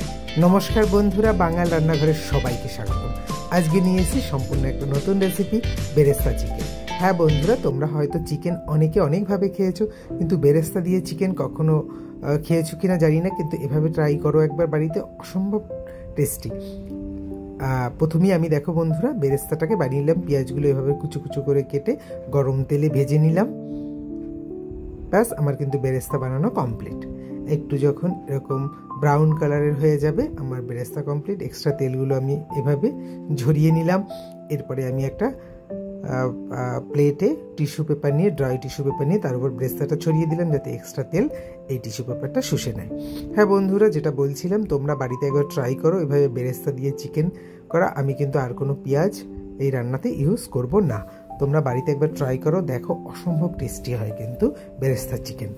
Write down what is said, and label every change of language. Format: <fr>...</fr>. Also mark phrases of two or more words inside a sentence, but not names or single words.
<bn>নমস্কার বন্ধুরা বাঙাল রান্নাঘরে সবাইকে স্বাগত। আজ কে নিয়ে এসেছি সম্পূর্ণ এক নতুন রেসিপি বেরেস্তা চিকেন। হ্যাঁ বন্ধুরা তোমরা হয়তো চিকেন অনেকে অনেক ভাবে খেয়েছো কিন্তু বেরেস্তা দিয়ে চিকেন কখনো খেয়েছো কিনা জানি না, কিন্তু এভাবে ট্রাই করো একবার বাড়িতে, অসম্ভব টেস্টি। প্রথমেই আমি দেখো বন্ধুরা বেরেস্তাটাকে বানিয়ে নিলাম। পেঁয়াজগুলো এভাবে কুচু কুচু করে কেটে গরম তেলে ভেজে নিলাম। বস আমার কিন্তু বেরেস্তা বানানো কমপ্লিট। একটু যখন এরকম</bn> <en>brown colorer</en> <bn>হয়ে যাবে আমার বেরেস্তা কমপ্লিট। এক্সট্রা তেলগুলো আমি এভাবে ঝরিয়ে নিলাম। এরপরে আমি একটা প্লেটে</bn> <en>tissue paper</en> <bn>নিয়ে</bn> <en>dry tissue paper</en> <bn>নিয়ে তার উপর বেরেস্তাটা ছড়িয়ে দিলাম যাতে এক্সট্রা তেল এই</bn> <en>tissue paperটা</en> <bn>শুষে নেয়। হ্যাঁ বন্ধুরা, যেটা বলছিলাম তোমরা বাড়িতে একবার ট্রাই করো এভাবে বেরেস্তা দিয়ে চিকেন করা। আমি কিন্তু আর কোনো পেঁয়াজ এই রান্নাতে ইউজ করব না। তোমরা বাড়িতে একবার ট্রাই করো, দেখো অসম্ভব টেস্টি হয় কিন্তু বেরেস্তা চিকেন।</bn>